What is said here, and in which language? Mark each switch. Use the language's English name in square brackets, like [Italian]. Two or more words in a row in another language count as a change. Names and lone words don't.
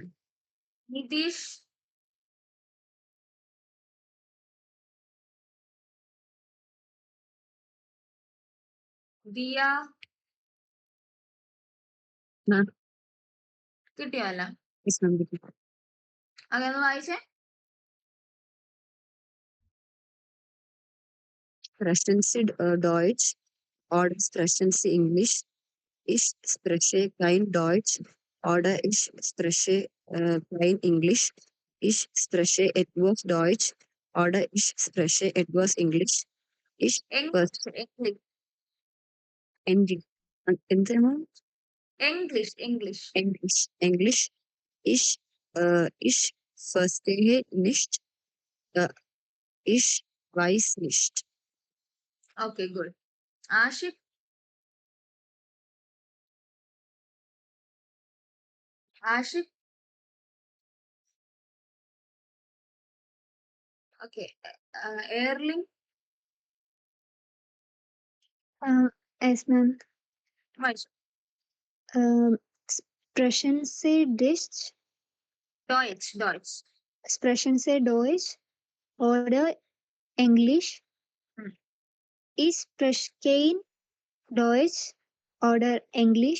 [Malayalam] നിതീഷ്? ദിയ? [English] Ma'am. [Malayalam] കിട്ടിയോ അല്ല? [English] Yes, ma'am. Bitte. [Malayalam] അതൊന്ന് വായിച്ചേ. [German] Sprechen Deutsch oder sprechen Sie English? Ich spreche kein Deutsch oder ich spreche kein English. Ich spreche etwas Deutsch oder ich spreche etwas English. Ich [English] ഇംഗ്ലീഷ്. English. English. ഇംഗ്ലീഷ്. English. [German] Ich verstehe nicht. Ich weiß nicht. [English] okay, good. [Malayalam] ആഷിഖ്? ആഷിഖ്? ഓക്കെ, എയർലിംഗ്? [English] Yes, ma'am. [Malayalam] വായിച്ചു. [German] Sprechen Sie Deutsch. Sprechen Sie Deutsch oder Englisch? Hmm. Ich spreche Deutsch oder Englisch?